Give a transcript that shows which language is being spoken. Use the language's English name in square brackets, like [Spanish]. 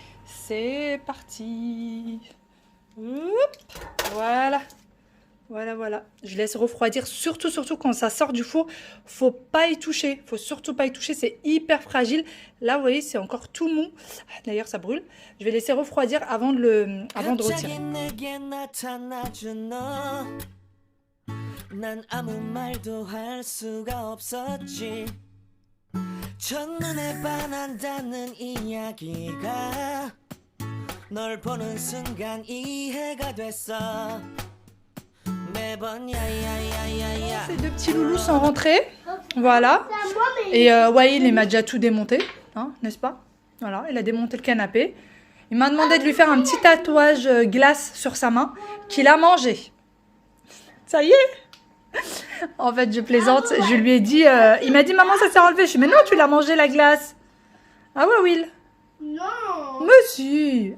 [French] C'est parti. Oups, voilà. Je laisse refroidir. Surtout quand ça sort du four, faut pas y toucher. Faut surtout pas y toucher. C'est hyper fragile. Là, vous voyez, c'est encore tout mou. D'ailleurs, ça brûle. Je vais laisser refroidir avant de retirer. [Korean] 난 아무 말도 할 수가 없었지 첫눈에 반한다는 이야기가 널 보는 순간 이해가 됐어 매번 야야야야야. [French] Ces deux petits loulous sont rentrés. Voilà. Et Wael, il m'a déjà tout démonté, hein, n'est-ce pas? Voilà, il a démonté le canapé. Il m'a demandé de lui faire un petit tatouage glace sur sa main qu'il a mangé. Ça y est. En fait, je plaisante. Je lui ai dit, il m'a dit, maman, ça s'est enlevé. Je lui ai dit, mais non, tu l'as mangé la glace. Ah ouais, Will. Non. Mais si.